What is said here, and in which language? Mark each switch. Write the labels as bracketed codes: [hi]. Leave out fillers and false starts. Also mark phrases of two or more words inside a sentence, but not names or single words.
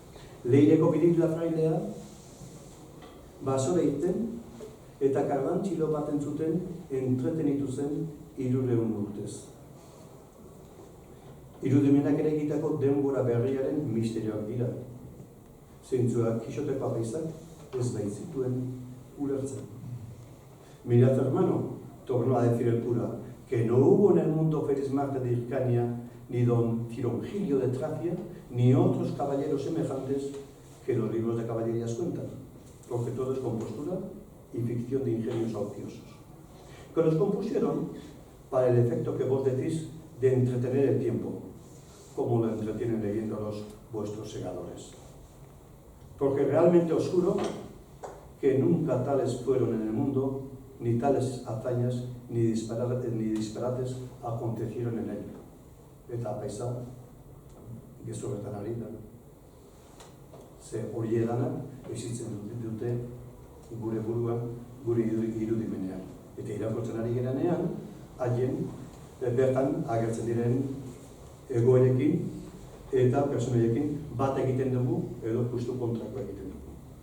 [eu] Leireko Biril Lafrailea basora irten eta kardantxilo bat entzuten entretenitu zen 300 urtez. Irudimenak ere egitako denbora berriaren misterioak dira. Zeintzuak Kixoteko apaizak ez baitzituen ulertzen. [es] Mirad, hermano, tornó a decir el cura, que no hubo en el mundo Félix Marte de Hircania, ni don Cirongilio de Tracia, ni otros caballeros semejantes que los libros de caballerías cuentan, porque todo es compostura y ficción de ingenios ociosos, que los compusieron para el efecto que vos decís de entretener el tiempo, como lo entretienen leyéndolos vuestros segadores. Porque realmente os juro que nunca tales fueron en el mundo, ni tales hazañas, ni disparates acontecieron en él. [eu] Eta apaisa, gezurretan ari da. Ze hori edanak esitzen dute gure buruan, gure irudimenean. Eta irakurtzen ari geranean, haien bertan agertzen diren egoerekin eta personaiekin bat egiten dugu edo justu kontrakoa egiten dugu.